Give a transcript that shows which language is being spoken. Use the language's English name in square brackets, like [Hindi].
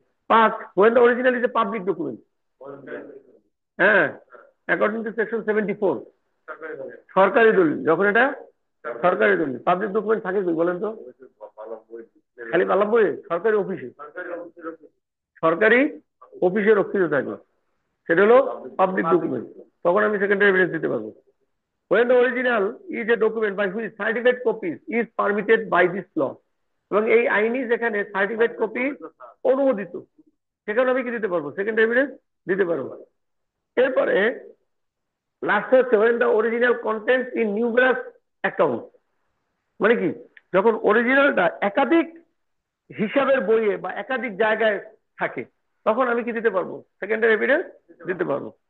[Bangla] 5, [English] when the original is a public document, [Bangla] হ্যাঁ, according to section 74, সরকারি দলিল, যখন এটা সরকারি দলিল। পাবলিক ডকুমেন্ট থাকে কি বলেন তো? খালি পালাম বই সরকারি অফিসে, সরকারি অফিসে রক্ষিত থাকে, সেটা হলো পাবলিক ডকুমেন্ট, তখন আমি সেকেন্ডারি এভিডেন্স দিতে পারবো। [English] when the original is a document by which certified copies is permitted by this law, [Bangla] এবং এই আইনি যেখানে সার্টিফাইড কপি অনুমোদিত, সেখানে আমি কি দিতে পারবো? সেকেন্ডারি এভিডেন্স দিতে পারবো। এরপরে লাস্ট হচ্ছে [English] when the original contents in numerous account, [Bangla] মানে কি, যখন অরিজিনালটা একাধিক হিসাবের বইয়ে বা একাধিক জায়গায় থাকে, তখন আমি কি দিতে পারবো? সেকেন্ডারি এভিডেন্স দিতে পারবো।